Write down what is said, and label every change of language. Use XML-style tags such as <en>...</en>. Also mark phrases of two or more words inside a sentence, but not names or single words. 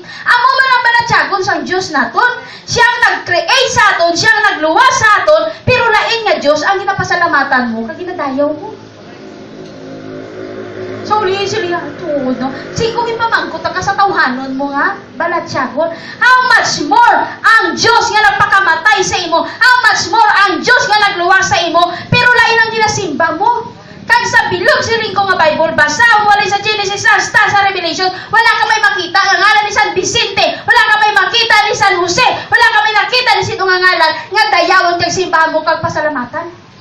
<hil>Amo man ang balatyagon sang Diyos naton, siyang nag-create sa aton, siyang nagluwas sa aton, pero lain nga Diyos ang ginapasalamatan mo, kag ginadayaw mo. So, ulihin tuod, no? Sigong ipamangkot ka sa tawhanon mo nga, balatyagon.</hil> <en>How much more</en> <hil>ang Diyos nga nagpakamatay sa imo?</hil> <en>How much more</en> <hil>ang Diyos nga nagluwas sa imo? Pero lain ang ginasimba mo. Kag sa bilog siring ko nga Bible, basa wala sa Genesis, hasta sa Revelation, wala ka may makita ang ngalan ni San Vicente, wala ka may makita ni San Jose, wala ka may nakita ni sino nga ngalan, nga dayawon kag simbahan mo kag pasalamatan.</hil>